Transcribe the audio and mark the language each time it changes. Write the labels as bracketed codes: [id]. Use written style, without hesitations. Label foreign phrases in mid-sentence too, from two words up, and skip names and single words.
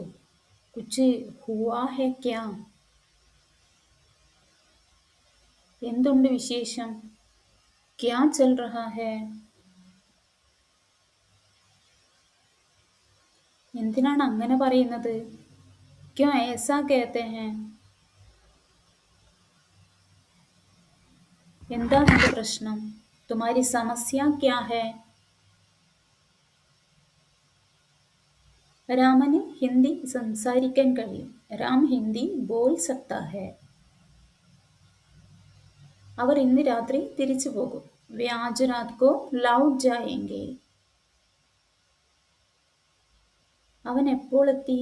[hi] कुछ हुआ है क्या? [ml] എന്തുണ്ട് വിശേഷം? [hi] क्या चल रहा है? [ml] എന്തിനാണ് അങ്ങനെ പറയുന്നത്? [hi] ക്യോ ऐसा कहते हैं? [ml] എന്താ നിന്റെ പ്രശ്നം? [hi] तुम्हारी समस्या क्या है? [ml] രാമന് ഹിന്ദി സംസാരിക്കാൻ കഴിയും. [hi] राम हिंदी बोल सकता है. [ml] അവർ ഇന്ന് രാത്രി തിരിച്ചു പോകും. [hi] वे आज रात को लौट जाएंगे. [ml] അവൻ എപ്പോൾ എത്തി?